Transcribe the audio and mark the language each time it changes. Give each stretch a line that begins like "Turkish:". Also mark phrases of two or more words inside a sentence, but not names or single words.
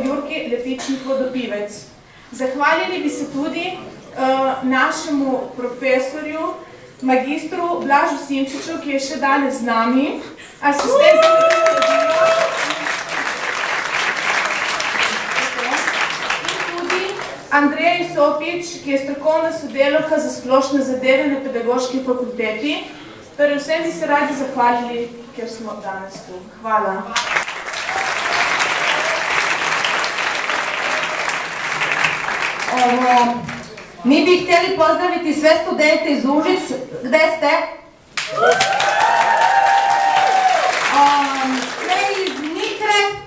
Slovenian: Jurki Lepičnik-Vodopivec. Zahvalili bi se tudi našemu profesorju, magistru Blažu Simčiču, ki je še danes z nami, asistent za metodologijo, Andreji Sopič, ki je strokovna sodelavka za splošne zadeve na Pedagoški fakulteti. Torej, vsem bi se radi zahvalili, ker smo danes tu. Hvala.
Serbian: Mi bi htjeli pozdraviti sve studente iz Užic. Gde ste? Sve iz Nitre.